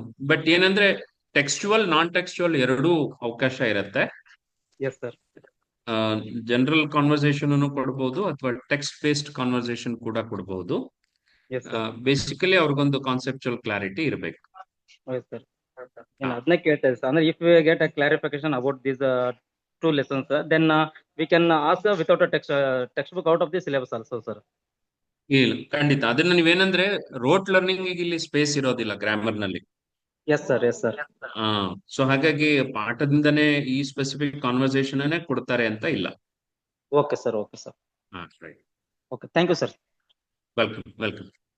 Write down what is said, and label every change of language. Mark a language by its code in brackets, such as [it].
[kn] But ಏನಂದ್ರೆ ಟೆಕ್ಸ್ಚುವಲ್, ನಾನ್ ಟೆಕ್ಸ್ಚುವಲ್ ಎರಡೂ ಅವಕಾಶ ಇರುತ್ತೆ. [en] Yes, sir. [kn] ಜನರಲ್ ಕಾನ್ವರ್ಸೇಷನ್ ಕೊಡ್ಬೋದು ಅಥವಾ ಟೆಕ್ಸ್ಟ್ ಬೇಸ್ಡ್ ಕಾನ್ವರ್ಸೇಷನ್ ಕೂಡ ಕೊಡ್ಬೋದು. [en] Yes, sir. [kn] ಬೇಸಿಕಲಿ ಅವ್ರಿಗೊಂದು ಕಾನ್ಸೆಪ್ಚುಯಲ್ ಕ್ಲಾರಿಟಿ ಇರಬೇಕು. [en] Yes, sir. [kn] ಅದನ್ನೇ ಕೇಳ್ತಾ ಇದ್ದೆ ಅಂದ್ರೆ [en] If we get a clarification about these two lessons, then we can ask without a textbook out of the syllabus also, sir. [kn] ಇಲ್ಲ, ಖಂಡಿತ. ಅದನ್ನ ನೀವೇನಂದ್ರೆ ರೋಟ್ ಲರ್ನಿಂಗ್ ಇಲ್ಲಿ ಸ್ಪೇಸ್ ಇರೋದಿಲ್ಲ ಗ್ರಾಮರ್ ನಲ್ಲಿ. [en] Yes, sir. Yes, sir. [kn] So ಹಾಗಾಗಿ ಪಾಠದಿಂದನೇ ಈ specific conversation ಅನ್ನೇ ಕೊಡ್ತಾರೆ ಅಂತ ಇಲ್ಲ. [en] Okay, sir. Okay, sir. Right. Okay, thank you, sir. Welcome. Welcome.